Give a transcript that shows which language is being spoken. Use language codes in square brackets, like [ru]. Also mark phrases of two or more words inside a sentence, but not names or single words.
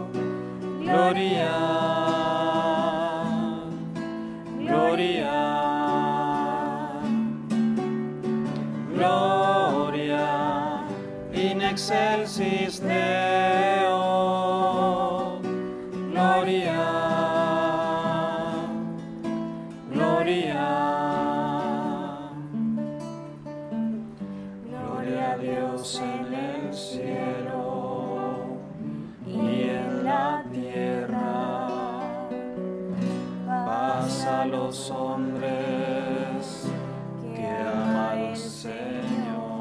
[la] Gloria, gloria, gloria, in excelsis Deo. [es] Gloria, gloria, gloria a Dios en el cielo y en la tierra, paz a los hombres que aman al Señor.